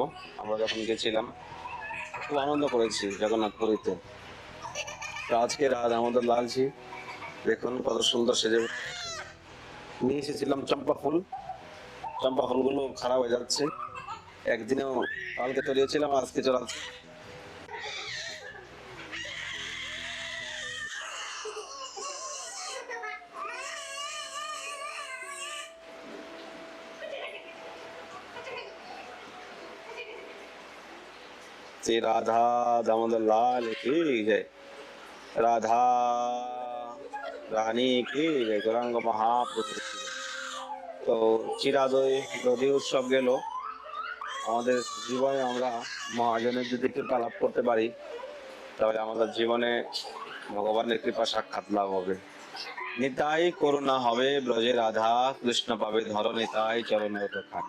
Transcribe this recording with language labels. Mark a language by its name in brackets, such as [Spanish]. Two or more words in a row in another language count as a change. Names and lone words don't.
[Bangla] আমরা যখন গেছিলাম খুব আনন্দ করেছি জগন্নাথ পুরীতে। তো আজকে রাধা দামোদর লালজি দেখুন কত সুন্দর সেজে নিয়ে এসেছিলাম চম্পা ফুল। চম্পা ফুলগুলো খারাপ হয়ে যাচ্ছে, একদিনেও কালকে চলিয়েছিলাম, আজকে চলাচ্ছে। [Hindi] श्री राधा दामोदर लाल की जय, राधा रानी की जय, गौरांग महाप्रभु। [Bangla] তো চিরাদধি উৎসব গেল। আমাদের জীবনে আমরা মহাজনের যদি কৃপা লাভ করতে পারি, তাহলে আমাদের জীবনে ভগবানের কৃপা সাক্ষাৎ লাভ হবে। নিতাই করুণা হবে ব্রজে রাধা, কৃষ্ণ পাবে ধর নিতাই চরণের খানি।